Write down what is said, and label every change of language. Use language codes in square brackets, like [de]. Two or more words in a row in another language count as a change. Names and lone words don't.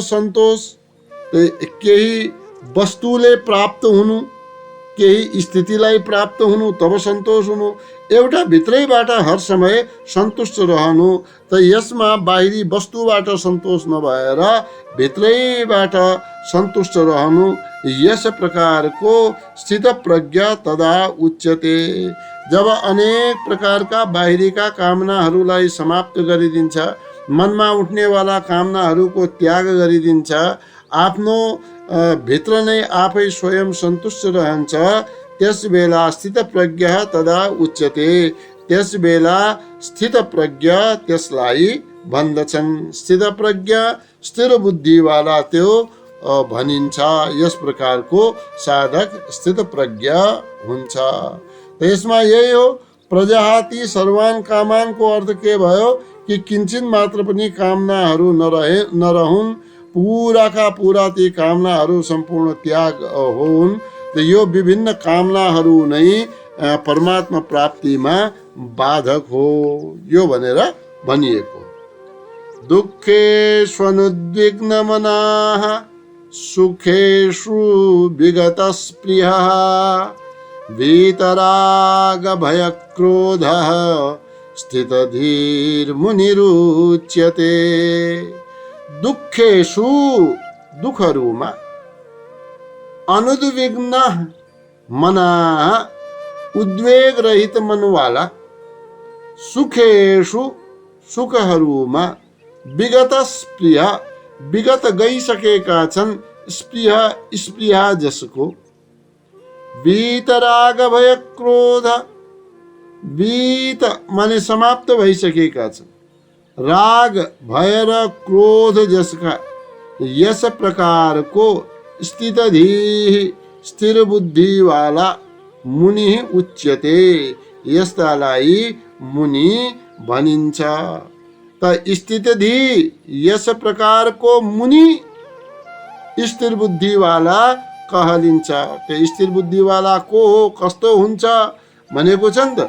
[ne] सन्तोष केही वस्तुले प्राप्त हुनु, केही स्थितिलाई प्राप्त हुनु, तब सन्तोष हुनु। एउटा भित्रैबाट हर समय सन्तुष्ट रहनु। त यसमा बाहिरी वस्तुबाट सन्तोष नभएर भित्रैबाट सन्तुष्ट रहनु। यस प्रकारको स्थित प्रज्ञा [sa] तदा उच्यते। [ne] जब अनेक प्रकारका बाहिरीका कामनाहरूलाई समाप्त गरिदिन्छ, मनमा उठ्नेवाला कामनाहरूको त्याग गरिदिन्छ, आफ्नो भित्र नै आफै स्वयं सन्तुष्ट रहन्छ, त्यस बेला स्थित प्रज्ञा [sa] तदा उच्यते। [ne] त्यस बेला स्थित प्रज्ञा त्यसलाई भन्दछन्। स्थित प्रज्ञा, स्थिर बुद्धिवाला त्यो भनिन्छ। यस प्रकारको साधक स्थित प्रज्ञा हुन्छ। यसमा यही हो, [sa] प्रजाहाति सर्वान कामानको [ne] अर्थ के भयो? कि किञ्चित मात्र पनि कामनाहरू नरहुन्, पुराका पुरा ती कामनाहरू सम्पूर्ण त्याग हुन्। यो विभिन्न कामनाहरू नै परमात्मा प्राप्तिमा बाधक हो, यो भनेर भनिएको। [sa] दुःखेष्वनुद्विग्न मनाः सुखेषु विगत स्पृहः वीतराग भय क्रोधः स्थितधीर मुनिरुच्यते। [ne] दुःखेषु, दुःखहरूमा, [sa] अनुद्विग्न मनाः, [ne] उद्वेग रहित मनवाला, सुखेषु, सुखहरूमा, विगत स्पृहा, विगत गइसकेका छन्, स्पृहा, स्पृहा जसको, [sa] वीतराग भय क्रोध, [ne] वीत माने समाप्त भइसकेका छन्, राग भय र क्रोध जसका, यस प्रकारको स्थितधीः, स्थिर बुद्धिवाला, [sa] मुनि उच्यते, [ne] यस्तालाई मुनि भनिन्छ। त स्थितधीः, यस प्रकारको मुनि स्थिर बुद्धिवाला कहलिन्छ। त्यो स्थिर बुद्धिवाला को हो, कस्तो हुन्छ भनेको छ नि त।